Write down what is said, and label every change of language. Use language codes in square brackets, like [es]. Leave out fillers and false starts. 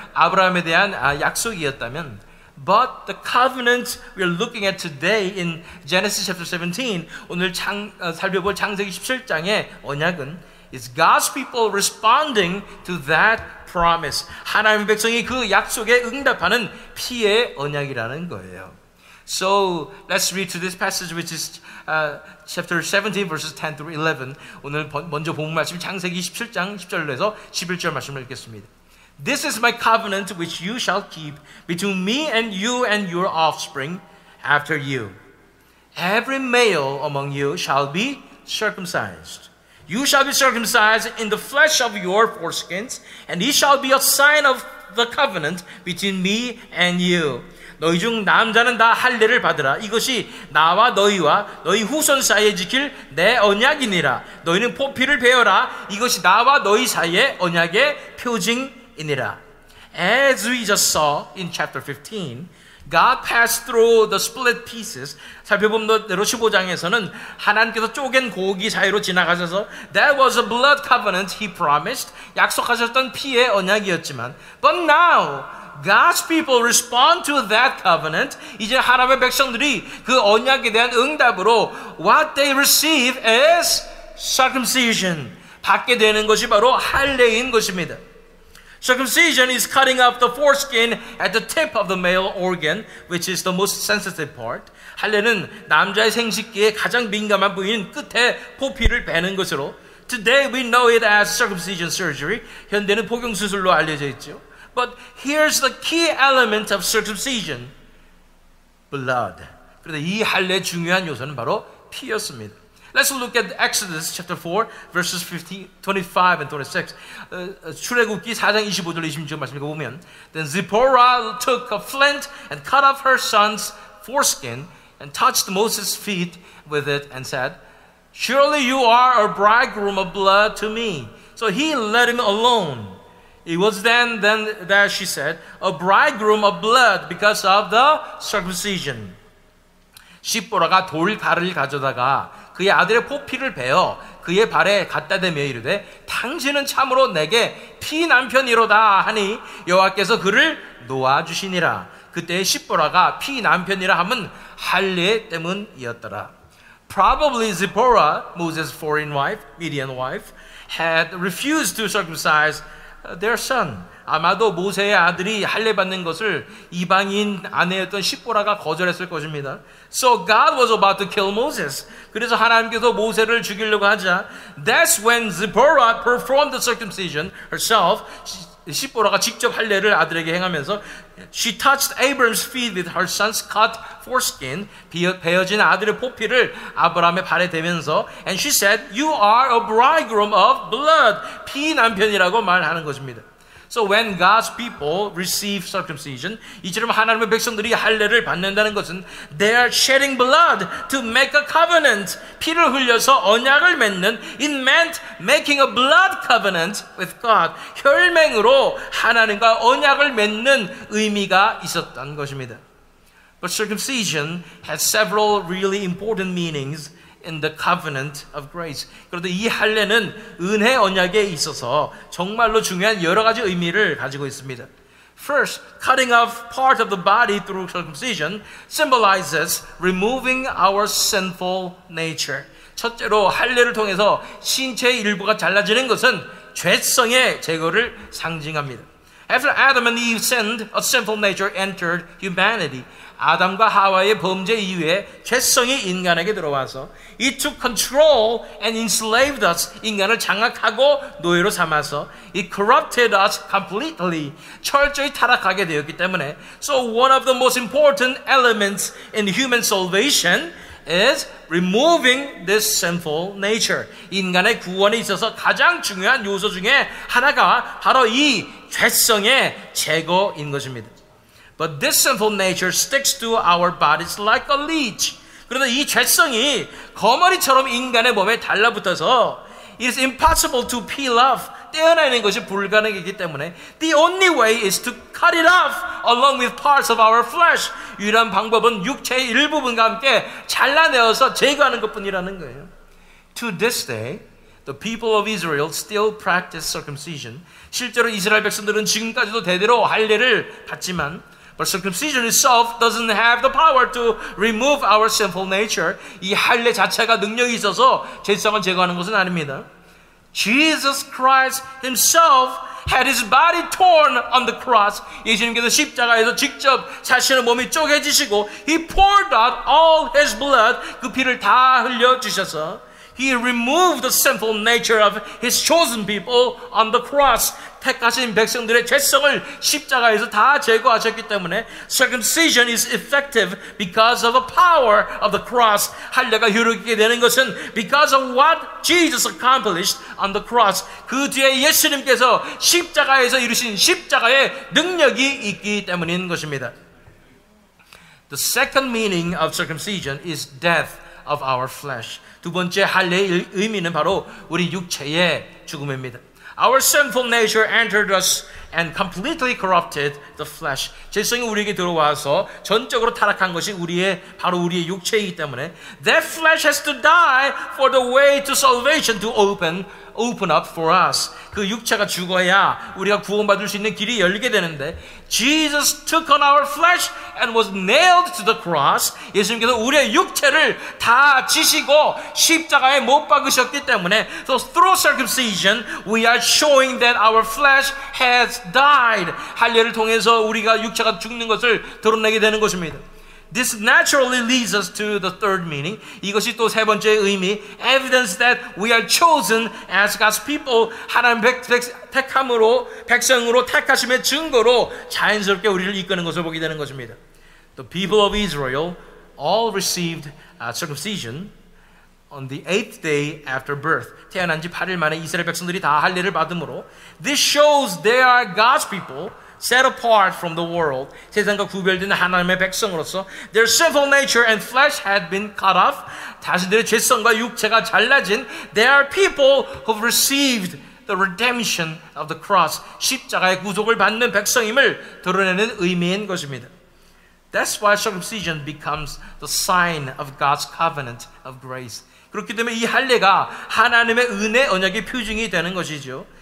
[ko] 아브라함에 대한 약속이었다면 [en] But the covenant we are looking at today in Genesis chapter 17, [ko] 오늘 살펴볼 창세기 17장의 언약은 [en] is God's people responding to that promise. [ko] 하나님의 백성이 그 약속에 응답하는 피의 언약이라는 거예요. [en] So let's read to this passage which is chapter 17 verses 10 through 11. [ko] 오늘 먼저 본 말씀 창세기 17장 10절에서 11절 말씀을 읽겠습니다. [en] This is my covenant which you shall keep between me and your offspring after you. Every male among you shall be circumcised. You shall be circumcised in the flesh of your foreskins, and it shall be a sign of the covenant between me and you. [ko] 너희 중 남자는 다 할례를 받으라. 이것이 나와 너희와 너희 후손 사이에 지킬 내 언약이니라. 너희는 포피를 베어라. 이것이 나와 너희 사이의 언약의 표징 이니라. [en] As we just saw in chapter 15, God passed through the split pieces. [ko] 살펴본 대로 15장에서는 하나님께서 쪼갠 고기 사이로 지나가셔서 [en] that was a blood covenant he promised. [ko] 약속하셨던 피의 언약이었지만 [en] but now God's people respond to that covenant. [ko] 이제 하나님의 백성들이 그 언약에 대한 응답으로 [en] what they receive is circumcision. [ko] 받게 되는 것이 바로 할례인 것입니다. [en] Circumcision is cutting off the foreskin at the tip of the male organ, which is the most sensitive part. [ko] 할례는 남자의 생식기의 가장 민감한 부위인 끝에 포피를 베는 것으로 [en] Today we know it as circumcision surgery. [ko] 현대는 포경 수술로 알려져 있죠. [en] But here's the key element of circumcision. Blood. [ko] 그런데 이 할례의 중요한 요소는 바로 피였습니다. [en] Let's look at Exodus chapter 4 verses 25 and 26. [ko] 출애굽기 4장 25절 26절 말씀 읽어보면 [en] Then Zipporah took a flint and cut off her son's foreskin and touched Moses' feet with it and said, Surely you are a bridegroom of blood to me. So he let him alone. It was then that she said, A bridegroom of blood because of the circumcision. [ko] 십보라가 돌가를 가져다가 그의 아들의 포피를 베어 그의 발에 갖다 대며 이르되 당신은 참으로 내게 피 남편이로다 하니 여호와께서 그를 놓아주시니라. 그때 십보라가 피 남편이라 함은 할례 때문이었더라. [en] Probably Zipporah, Moses' foreign wife, Midian wife, had refused to circumcise their son. [ko] 아마도 모세의 아들이 할례 받는 것을 이방인 아내였던 십보라가 거절했을 것입니다. [en] So God was about to kill Moses. [ko] 그래서 하나님께서 모세를 죽이려고 하자 [en] That's when Zipporah performed the circumcision herself. [ko] 십보라가 직접 할례를 아들에게 행하면서 [en] She touched Abram's feet with her son's cut foreskin. [ko] 베어진 아들의 포피를 아브라함의 발에 대면서 [en] And she said, You are a bridegroom of blood. [ko] 피 남편이라고 말하는 것입니다. [en] So when God's people receive circumcision, [ko] 이처럼 하나님의 백성들이 할례를 받는다는 것은 [en] they are shedding blood to make a covenant. [ko] 피를 흘려서 언약을 맺는 [en] it meant making a blood covenant with God. [ko] 혈맹으로 하나님과 언약을 맺는 의미가 있었던 것입니다. [en] But circumcision has several really important meanings in the covenant of grace. [ko] 그런데 이 할례는 은혜 언약에 있어서 정말로 중요한 여러 가지 의미를 가지고 있습니다. [en] First, cutting off part of the body through circumcision symbolizes removing our sinful nature. [ko] 첫째로 할례를 통해서 신체의 일부가 잘라지는 것은 죄성의 제거를 상징합니다. [en] After Adam and Eve sinned, a sinful nature entered humanity. [ko] 아담과 하와의 범죄 이후에 죄성이 인간에게 들어와서 [en] It took control and enslaved us. [ko] 인간을 장악하고 노예로 삼아서 [en] It corrupted us completely. [ko] 철저히 타락하게 되었기 때문에 [en] So one of the most important elements in human salvation is removing this sinful nature. [ko] 인간의 구원에 있어서 가장 중요한 요소 중에 하나가 바로 이 죄성의 제거인 것입니다. [en] But this sinful nature sticks to our bodies like a leech. [ko] 그런데 이 죄성이 거머리처럼 인간의 몸에 달라붙어서 [en] it is impossible to peel off. [ko] 떼어내는 것이 불가능이기 때문에 [en] the only way is to cut it off along with parts of our flesh. [ko] 유일한 방법은 육체의 일부분과 함께 잘라내어서 제거하는 것뿐이라는 거예요. [en] To this day, the people of Israel still practice circumcision. [ko] 실제로 이스라엘 백성들은 지금까지도 대대로 할례를 받지만 [en] But circumcision itself doesn't have the power to remove our sinful nature. [ko] 이 할례 자체가 능력이 있어서 죄성을 제거하는 것은 아닙니다. [en] Jesus Christ himself had his body torn on the cross. [ko] 예수님께서 십자가에서 직접 자신의 몸이 쪼개지시고 [en] He poured out all his blood. [ko] 그 피를 다 흘려주셔서 [en] He removed the sinful nature of his chosen people on the cross. [ko] 택하신 백성들의 죄성을 십자가에서 다 제거하셨기 때문에 [en] circumcision is effective because of the power of the cross. [ko] 할례가 효력있게 되는 것은 [en] because of what Jesus accomplished on the cross. [ko] 그 뒤에 예수님께서 십자가에서 이루신 십자가의 능력이 있기 때문인 것입니다. [en] The second meaning of circumcision is death of our flesh. [ko] 두 번째 할례의 의미는 바로 우리 육체의 죽음입니다. [en] Our sinful nature entered us and completely corrupted the flesh. [ko] 죄성이 우리에게 들어와서 전적으로 타락한 것이 바로 우리의 육체이기 때문에 [en] that flesh has to die for the way to salvation to open up for us. [ko] 그 육체가 죽어야 우리가 구원받을 수 있는 길이 열리게 되는데 [en] Jesus took on our flesh and was nailed to the cross. [ko] 예수님께서 우리의 육체를 다 지시고 십자가에 못 박으셨기 때문에 [en] So through circumcision we are showing that our flesh has died. [ko] 할례를 통해서 우리가 육체가 죽는 것을 드러내게 되는 것입니다. [en] This naturally leads us to the third meaning. [ko] 이것이 또 세 번째 의미, [en] evidence that we are chosen as God's people. [ko] 하나님 택함으로, 백성으로 택하심의 증거로 자연스럽게 우리를 이끄는 것을 보게 되는 것입니다. [en] The people of Israel all received circumcision on the 8th day after birth. [ko] 태어난 지 8일 만에 이스라엘 백성들이 다 할례를 받음으로 [en] This shows they are God's people. set apart from the world. [ko] 세상과 구별된 하나님의 백성으로서 [en] their sinful nature and flesh had been cut off. [ko] 자신들의 죄성과 육체가 잘라진 [en] they are people who have received the redemption of the cross. [ko] 십자가의 구속을 받는 백성임을 드러내는 의미인 것입니다. [en] That's why circumcision becomes the sign of God's covenant of grace. [ko] 그렇기 때문에 이 할례가 하나님의 은혜 언약의 표징이 되는 것이죠.